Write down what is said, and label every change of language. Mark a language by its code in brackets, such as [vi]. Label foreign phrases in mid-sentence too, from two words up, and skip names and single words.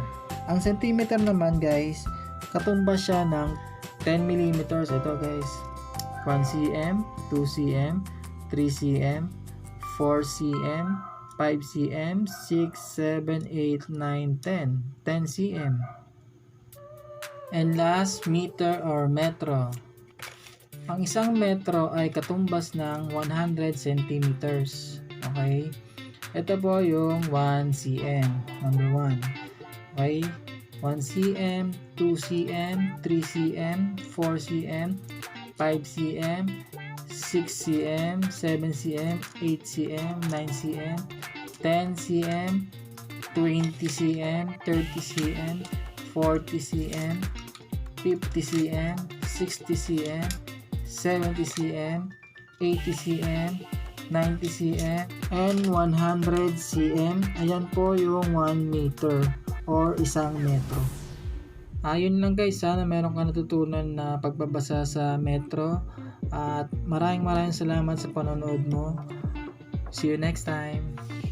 [tl] Ang centimeter naman guys, katumbas siya ng 10 millimeters. Ito guys, 1 cm, 2 cm, 3 cm, 4 cm, 5 cm, 6, 7, 8, 9, 10. 10 cm. [en] And last, meter or metro. [tl] Ang isang metro ay katumbas ng 100 centimeters. Okay? Ito po yung 1 cm. [en] Number 1. Okay? 1 cm, 2 cm, 3 cm, 4 cm, 5 cm, 6 cm, 7 cm, 8 cm, 9 cm, 10 cm, 20 cm, 30 cm, 40 cm, 50 cm, 60 cm, 70 cm, 80 cm, 90 cm, and 100 cm. [tl] Ayan po yung 1 meter or isang metro. Ayun lang guys, sana meron ka natutunan na pagbabasa sa metro, at maraming salamat sa panonood mo. [en] See you next time.